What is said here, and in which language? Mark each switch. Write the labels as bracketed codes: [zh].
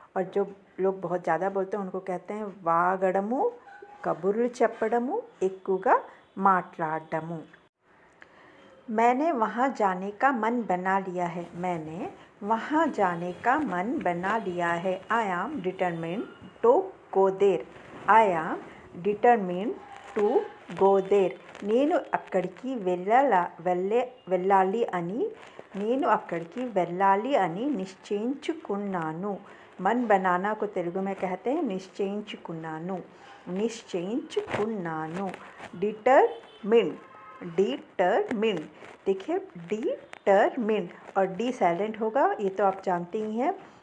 [hi] और जो लोग बहुत ज़्यादा बोलते हैं उनको कहते हैं वागड़मु, [te] కబుర్లు చెప్పడము, ఎక్కువగా మాట్లాడడము। [hi] मैंने वहाँ जाने का मन बना लिया है। मैंने वहाँ जाने का मन बना लिया है। [en] I am determined to go there. I am determined to go there. [te] నేను అక్కడికి వెళ్ళాలి అని నిశ్చయించుకున్నాను. [hi] मन बनाना को तेलुगु में कहते हैं निश्चయించుకున్నాను. डिटरमिन्ड देखिए, डिटरमिन्ड और डी साइलेंट होगा, ये तो आप जानते ही हैं.